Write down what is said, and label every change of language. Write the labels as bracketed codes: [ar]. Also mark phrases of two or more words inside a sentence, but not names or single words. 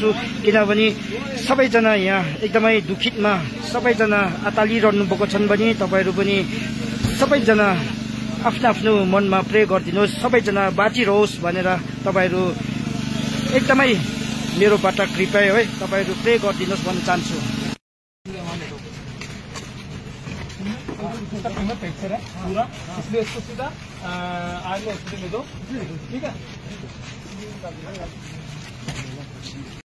[ne] किनभने सबैजना यहाँ एकदमै दुखितमा सबैजना अतालिरहनु भएको छन् भने तपाईहरु पनि सबैजना आफ्नो मनमा प्रे गरिदिनुहोस्, सबैजना बाँचिरहोस् भनेर तपाईहरु एकदमै मेरोबाट कृपया है तपाईहरु प्रे गरिदिनुहोस् भन्न चाहन्छु। [hi] इसका कीमत फ्रैक्चर है पूरा, इसलिए इसको सीधा [en] army hospital [hi] ले दो, ठीक है।